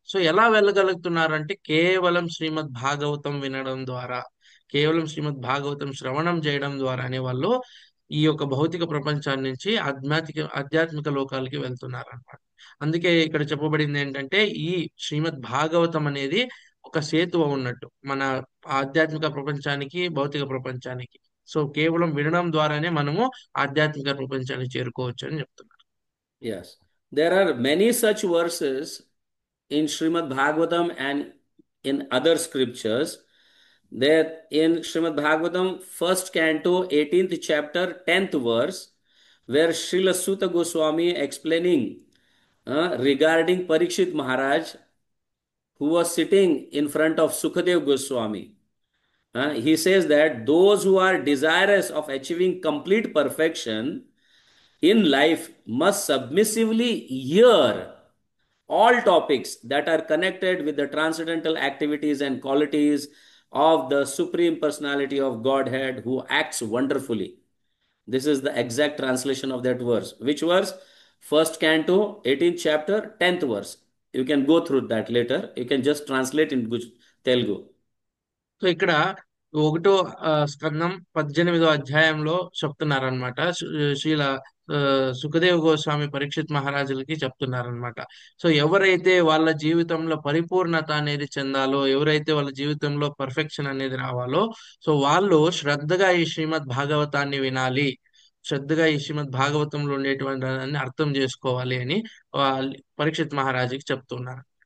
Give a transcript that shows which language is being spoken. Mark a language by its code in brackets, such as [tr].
[te] So ఎలా వెళ్ళగలుగుతున్నారంటే కేవలం శ్రీమద్ భాగవతం వినడం ద్వారా, కేవలం శ్రీమద్ భాగవతం శ్రవణం చేయడం ద్వారానే వాళ్ళు ఈ యొక్క భౌతిక ప్రపంచాన్ని నుంచి ఆధ్యాత్మిక లోకాలకి వెళ్తున్నారు అన్నమాట. అందుకే ఇక్కడ చెప్పబడింది ఏంటంటే ఈ శ్రీమద్ భాగవతం అనేది ఒక సేతువ ఉన్నట్టు మన ఆధ్యాత్మిక ప్రపంచానికి భౌతిక ప్రపంచానికి. సో కేవలం వినడం ద్వారానే మనము ఆధ్యాత్మిక ప్రపంచానికి చేరుకోవచ్చు అని చెప్తున్నారు. [en] Yes, there are many such verses in Srimad Bhagavatam and in other scriptures. There in Srimad Bhagavatam, first canto, 18th chapter, 10th verse, where Srila Sutta Goswami explaining regarding Parikshit Maharaj, who was sitting in front of Sukadev Goswami. He says that those who are desirous of achieving complete perfection in life must submissively hear all topics that are connected with the transcendental activities and qualities of the Supreme Personality of Godhead, who acts wonderfully. This is the exact translation of that verse. Which verse? First canto, 18th chapter, 10th verse. You can go through that later. You can just translate in Telugu. [te] So ఇక్కడ 1వ స్కందం 18వ అధ్యాయంలో చెప్తున్నారనమాట. శ్రీల సుఖదేవ్ గోస్వామి పరీక్షిత్ మహారాజులకి చెప్తున్నారనమాట. So ఎవరైతే వాళ్ళ జీవితంలో పరిపూర్ణత అనేది చెందాలో, ఎవరైతే వాళ్ళ జీవితంలో పర్ఫెక్షన్ అనేది రావాలో, సో వాళ్ళు శ్రద్ధగా ఈ శ్రీమద్ భాగవతాన్ని వినాలి, శ్రద్ధగా ఈ శ్రీమద్ భాగవతంలో ఉండేటువంటి దాన్ని అర్థం చేసుకోవాలి అని పరీక్షిత్ మహారాజుకి చెప్తున్నారు.